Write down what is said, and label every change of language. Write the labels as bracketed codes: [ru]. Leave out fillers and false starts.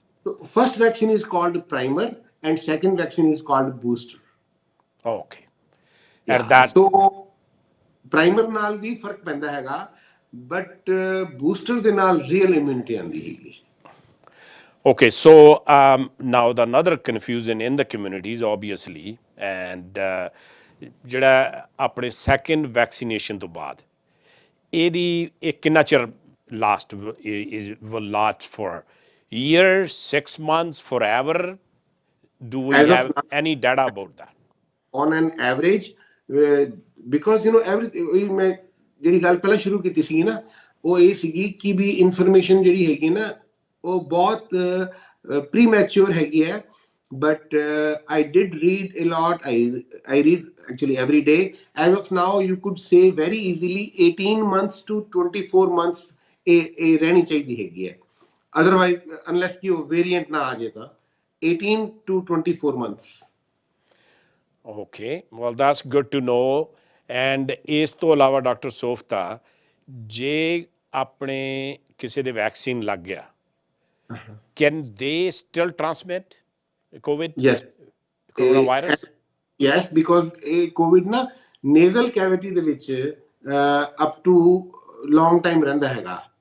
[en] So first vaccine is called primer and second vaccine is called booster. Okay. And that [pa] so primer ਨਾਲ ਵੀ ਫਰਕ ਪੈਂਦਾ ਹੈਗਾ, but booster ਦੇ ਨਾਲ [en] real immunity [pa] ਆਉਂਦੀ ਹੈਗੀ। [en] Okay, so now the another confusion in the communities, obviously, and [pa] ਜਿਹੜਾ ਆਪਣੇ ਸੈਕੰਡ ਵੈਕਸੀਨੇਸ਼ਨ ਤੋਂ ਬਾਅਦ ਇਹਦੀ ਇਹ ਕਿੰਨਾ ਚਿਰ last [en] will last for years, 6 months, forever? Do we as of have any data about that? on an average, because every [pa] ਮੈਂ ਜਿਹੜੀ ਗੱਲ ਪਹਿਲਾਂ ਸ਼ੁਰੂ ਕੀਤੀ ਸੀ ਨਾ, ਉਹ ਇਹ ਸੀਗੀ ਕਿ ਵੀ ਇਨਫੋਰਮੇਸ਼ਨ ਜਿਹੜੀ ਹੈਗੀ ਨਾ ਉਹ ਬਹੁਤ ਪ੍ਰੀਮੈਚੁਰ ਹੈਗੀ ਹੈ, [en] but I did read a lot. I read actually every day. As of now, you could say very easily 18 months to 24 months [pa] ਇਹ ਰਹਿਣੀ ਚਾਹੀਦੀ ਹੈਗੀ ਹੈ, [en] otherwise unless [pa] ਕਿ ਉਹ variant ਨਾ ਆ ਜਾਏ ਤਾਂ [en] 18 to 24 months. Okay, well that's good to know. [pa] And ਇਸ ਤੋਂ ਇਲਾਵਾ ਡਾਕਟਰ ਸੋਫਤਾ, ਜੇ ਆਪਣੇ ਕਿਸੇ ਦੇ ਵੈਕਸੀਨ ਲੱਗ ਗਿਆ, [en] can they still transmit COVID? Yes. Coronavirus? Yes, because COVID ਨਾ nasal cavity ਦੇ ਵਿੱਚ up to long time [pa] ਰਹਿੰਦਾ ਹੈਗਾ.